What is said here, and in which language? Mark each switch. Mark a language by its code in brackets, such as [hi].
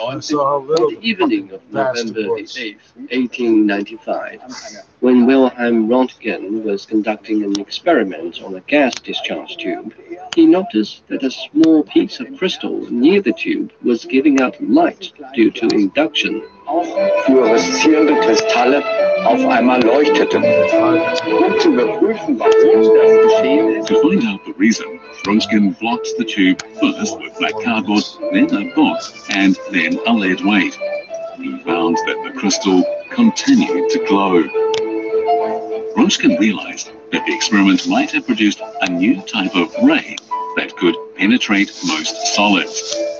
[en] On the evening of November the 8th, 1895, when Wilhelm Röntgen was conducting an experiment on a gas discharge tube, he noticed that a small piece of crystal near the tube was giving out light due to induction. [de] Fluoreszierende Kristalle auf einmal leuchteten. Um zu überprüfen, warum das geschehen ist. [en] To find out the reason, Röntgen blocked the tube first with black cardboard, then a box, and then a lead weight. He found that the crystal continued to glow. Röntgen realized that the experiment might have produced a new type of ray that could penetrate most solids.